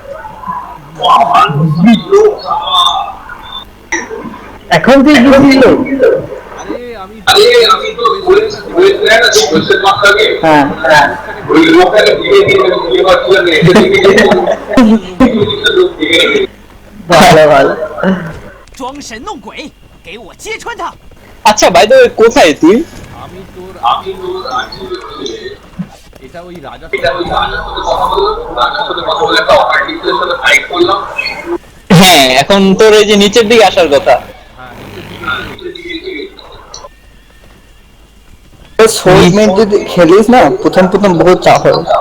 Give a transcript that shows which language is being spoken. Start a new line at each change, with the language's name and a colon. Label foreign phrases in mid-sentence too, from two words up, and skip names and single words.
Bangla: এখন তুই কি ছিল? হ্যাঁ ভালো ভালো।
Chinese: 装神弄鬼，给我揭穿他！
Bangla: আচ্ছা ভাই, তো কোথায় তুই? হ্যাঁ, এখন তোর এই যে নিচের দিকে আসার কথা। যদি খেলিস না, প্রথম বহুত চাপ হয়।